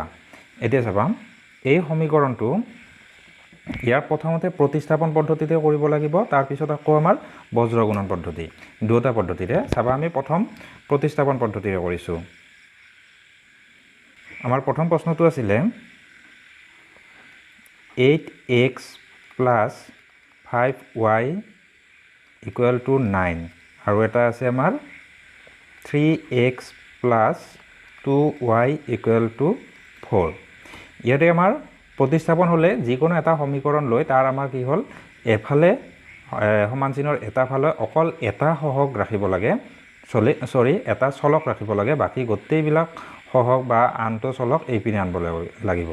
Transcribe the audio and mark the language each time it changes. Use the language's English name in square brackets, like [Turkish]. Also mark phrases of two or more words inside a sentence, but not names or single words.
[Assamese] এতিয়া চাবা, এই সমীকৰণটো ইয়াৰ প্ৰথমতে প্ৰতিস্থাপন পদ্ধতিতে কৰিব লাগিব, তাৰপিছত আকৌ আমাৰ বজ্ৰগুণন পদ্ধতি, দুটা পদ্ধতিৰে। চাবা, আমি প্ৰথম প্ৰতিস্থাপন পদ্ধতিৰে কৰিছোঁ। আমাৰ প্ৰথম প্ৰশ্নটো আছিলে [English] 8x plus 5y equal to 9 [Assamese] আৰু এটা আছে আমাৰ [English] 3x plus 2y equal to 4। [Assamese] ইয়াতে আমাৰ প্ৰতিস্থাপন হ'লে যিকোনো এটা সমীকৰণ লৈ তাৰ আমাৰ কি হ'ল, এফালে সমান চিনৰ এটা ফালে অকল এটা সহগ ৰাখিব লাগে, এটা চলক ৰাখিব লাগে, বাকী গোটেইবিলাক সহগ বা আনটো চলক এইপিনে আনিব লাগিব।